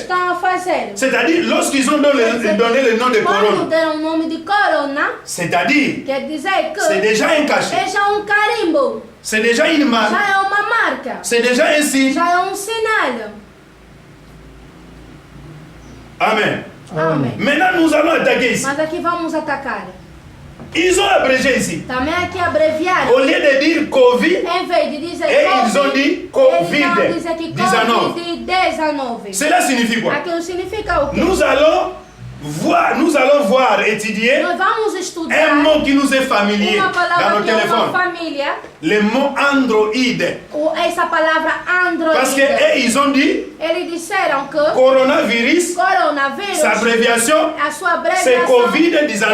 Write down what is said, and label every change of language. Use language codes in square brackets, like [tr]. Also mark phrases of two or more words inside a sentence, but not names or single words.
[fr] C'est-à-dire, lorsqu'ils ont donné le nom de Corona, c'est-à-dire, c'est déjà un cachet. C'est déjà une marque. C'est déjà un signe. Amen. Amen. Maintenant, nous allons attaquer ici. [pt] Mas aqui vamos atacar. [fr] Ils ont abrégé ici. [pt] Também aqui abreviaram. [fr] Au lieu de dire Covid, [pt] em vez de dizer [fr] et COVID, ils ont dit Covid-19. [pt] Covid-19. [fr] Cela signifie quoi? [pt] Aquilo significa o quê? [fr] Nous allons voir, étudier un mot qui nous est familier dans nos téléphones. Le mot Android. [pt] Essa palavra Android. [fr] Parce qu'ils ont dit coronavirus, sa abréviation, c'est Covid-19.